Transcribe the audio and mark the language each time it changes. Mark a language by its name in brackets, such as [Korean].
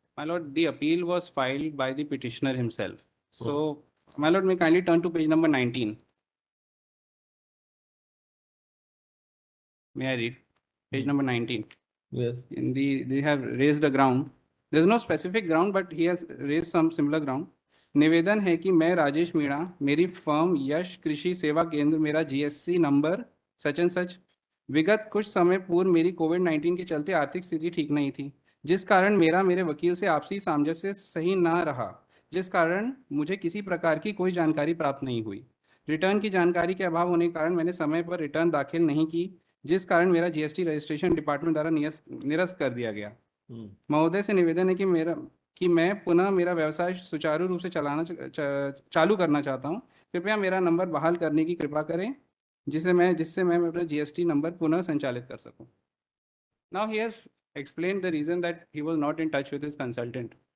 [English] My lord, the appeal was filed by the petitioner himself. So, my lord, may kindly turn to page number 19. May I read? Page number 19. Yes. They have raised a ground. There's no specific ground, but he has raised some similar ground. [Hindi] निवेदन है कि मैं राजेश मीणा, मेरी firm यश कृषि सेवा केंद्र, मेरा GSC number such and such, विगत कुछ समय पूर्व मेरी कोविड-19 के चलते आर्थिक स्थिति ठीक नहीं थी, जिस कारण मेरे वकील से आपसी सामंजस्य सही ना रहा, जिस कारण मुझे किसी प्रकार की कोई जानकारी प्राप्त नहीं हुई। रिटर्न की जानकारी के अभाव होने के कारण मैंने समय पर रिटर्न दाखिल नहीं की, जिस कारण मेरा जीएसटी रजिस्ट्रेशन डिपार्टमेंट द्वारा निरस्त कर दिया गया। महोदय से निवेदन है कि मैं पुनः मेरा व्यवसाय सुचारू रूप से चालू करना चाहता हूं। कृपया मेरा नंबर बहाल करने की कृपा करें, जिससे मैं अपना जीएसटी नंबर पुनः संचालित कर सकूं। [English] Now he has explained the reason that he was not in touch with his consultant.